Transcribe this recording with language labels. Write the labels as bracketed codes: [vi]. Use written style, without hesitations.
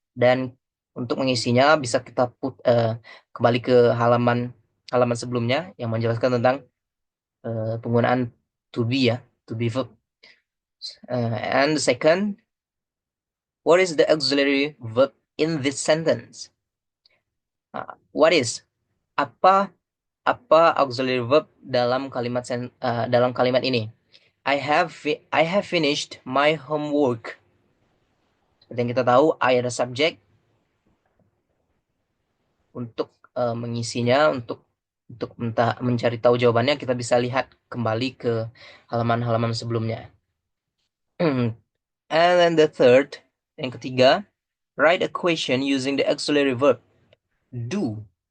[id] Dan untuk mengisinya bisa kita kembali ke halaman halaman sebelumnya yang menjelaskan tentang penggunaan to be ya, to be verb. [en] And the second, what is the auxiliary verb in this sentence? What is [id] apa apa auxiliary verb dalam dalam kalimat ini? [en] I have finished my homework. [id] Seperti yang kita tahu, I ada subjek untuk mengisinya untuk mencari tahu jawabannya kita bisa lihat kembali ke halaman-halaman sebelumnya. [en] And then the third, [id] yang ketiga, [en] write a question using the auxiliary verb do.